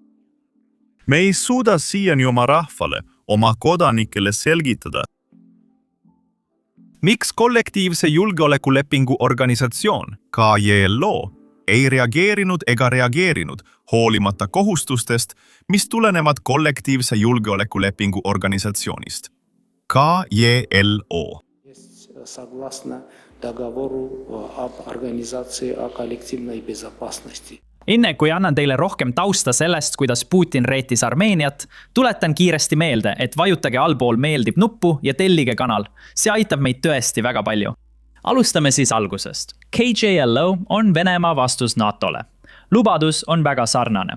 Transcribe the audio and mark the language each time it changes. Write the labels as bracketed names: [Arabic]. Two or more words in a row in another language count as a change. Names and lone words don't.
[Estonian] Me ei suuda siiani oma rahvale, oma kodanikele selgitada, miks kollektiivse julgeolekulepingu organisatsioon KJLO ei reageerinud ega reageerinud hoolimata kohustustest, mis tulenevad kollektiivse julgeolekulepingu organisatsioonist. KJLO. [Russian] Согласно договору об организации о коллективной безопасности. [Estonian] Enne kui annan teile rohkem tausta sellest, kuidas Putin reetis Armeeniat, tuletan kiiresti meelde, et vajutage allpool meeldib nuppu ja tellige kanal. See aitab meid tõesti väga palju. Alustame siis algusest. KJLO on Venemaa vastus NATOle. Lubadus on väga sarnane.